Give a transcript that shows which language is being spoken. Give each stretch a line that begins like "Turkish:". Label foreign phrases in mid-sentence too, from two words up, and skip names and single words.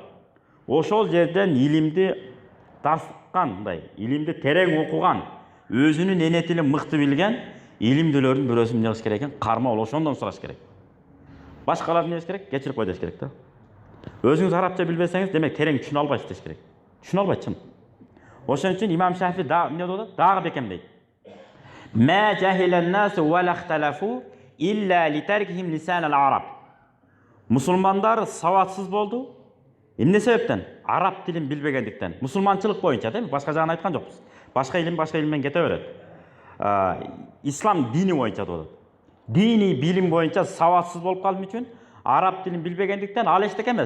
Kyrgyz: Ошол жерден илимди дарсыккан, мындай, илимди терең окуган, өзүнүн эне тилин мыкты билген илимдүүлөрдүн бирөөсүн эмне кылыш керек экен? Карма ол ошондон сураш керек. Башкалар эмне деш керек? Кечирип кой деш керек да. Өзүңүз арабча билбесеңиз, демек терең түшүнө албайсыз деш керек. Түшүнө албайт чын. Ошон үчүн имам Шафи эмне дейт? Дагы бекемдейт.
Arabic: ما جهل الناس ولا اختلفوا إلا لتركهم لسان العرب.
Kyrgyz: Мусулмандар саватсыз болду. Эмне себептен? Араб тилин билбегендиктен. Мусулманчылык боюнча, дейм, башка жагын айткан жокпуз. Башка илиммен кете берет. Ислам дини боюнча дейт. Дини билим боюнча саватсыз болуп калдым үчүн араб тилин билбегендиктен ал эчтеке эмес.